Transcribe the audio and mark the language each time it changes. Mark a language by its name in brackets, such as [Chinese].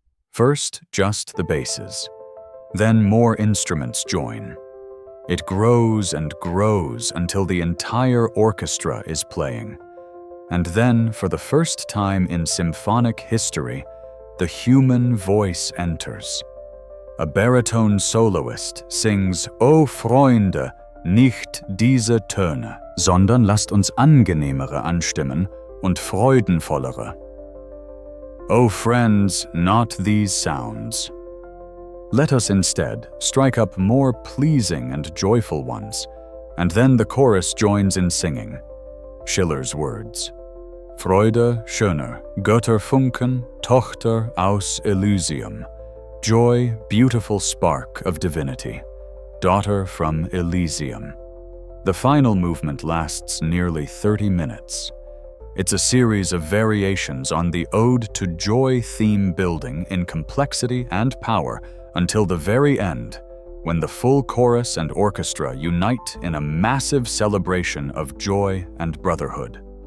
[English] First, just the basses. Then more instruments join. It grows and grows until the entire orchestra is playing. And then, for the first time in symphonic history, the human voice enters. A baritone soloist sings [German] "O Freunde, nicht diese Töne", sondern lasst uns angenehmere anstimmen und freudenvollere. [English] "O friends, not these sounds." Let us instead strike up more pleasing and joyful ones, and then the chorus joins in singing. Schiller's words. [German] Freude schöner, Götterfunken, Tochter aus Elysium. [English] Joy, beautiful spark of divinity, daughter from Elysium. The final movement lasts nearly 30 minutes. It's a series of variations on the Ode to Joy theme building in complexity and power until the very end, when the full chorus and orchestra unite in a massive celebration of joy and brotherhood.